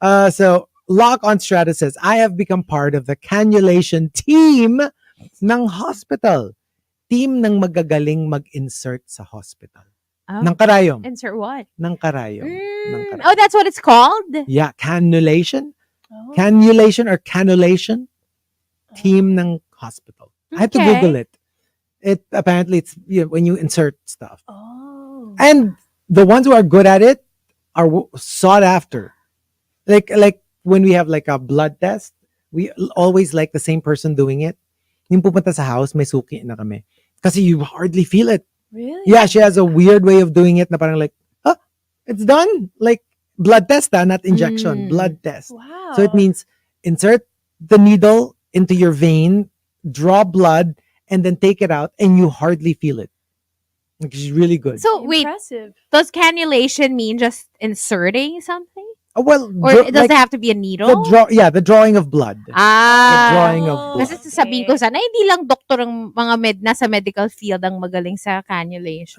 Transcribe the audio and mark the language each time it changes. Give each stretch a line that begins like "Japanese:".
English: So, Lock on Strata says, I have become part of the cannulation team
Filipino: ng hospital. Team ng magagaling mag-insert sa hospital. Oh. Ng karayom.
English: Insert what?
Filipino: Ng karayom. Ng karayom.
English: Oh, that's what it's called? Yeah, cannulation. Oh. Cannulation or cannulation. Team
Filipino: ng hospital.
English: I had to Okay. Google it. Apparently it's when you insert stuff. Oh. And the ones who are good at it are sought after. Like when we have like a blood test, we always like the same person doing it.
Filipino: Yung pupunta sa house, may suki na kami. Kasi
English: you hardly feel it. Really? Yeah, she has a weird way of doing it
Filipino: na parang
English: like, it's done. Like blood test, not injection. Mm. Blood test. Wow. So it means insert the needle into your vein, draw blood, and then take it out, and you hardly feel it. Like, she's really good. So, wait, Impressive. does cannulation mean just inserting something? Well, Or does it have to be a needle? the drawing of blood. The drawing of blood.
Filipino: Kasi sasabihin ko sana, hindi lang doktor ang mga nasa medical field ang magaling sa cannulation.